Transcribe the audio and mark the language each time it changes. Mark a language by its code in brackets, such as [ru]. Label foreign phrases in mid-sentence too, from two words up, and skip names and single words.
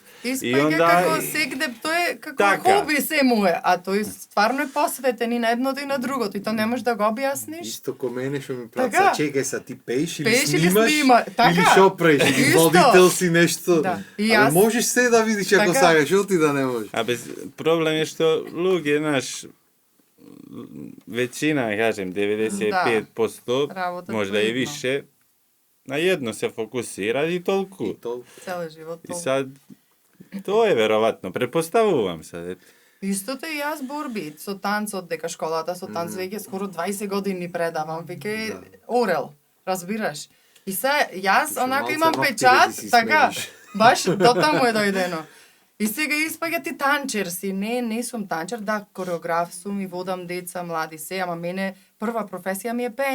[mk] Испаѓа како сегде, тој е како хоби се му е, а тој стварно е посветен и на едното и на другото, и то не можеш да го објасниш. Исто ко мене што ми праца, чекај са, ти пееш или снимаш, или шо правиш, или водител си нешто. Абе, можеш се да видиш ако сакаш, шо ти да не можеш. Абе, проблем е што луѓе, знаеш, [sr] веćina, kažem, 95%, možda i više, na jedno se fokusira i toliko. [mk] Цели живот. [sr] I sad, to je verovatno, pretpostavljam sad. [mk] Истото и јас борби со танцот, дека школата со танц веќе скоро 20 години предавам, веќе орел, разбираш? И се, јас онака имам печат, така, баш до таму е дојдено. И сега испаѓа ти танчер си. Не сум танчер, да, кореограф сум и водам деца, млади се, ама мене прва професија ми е пеење.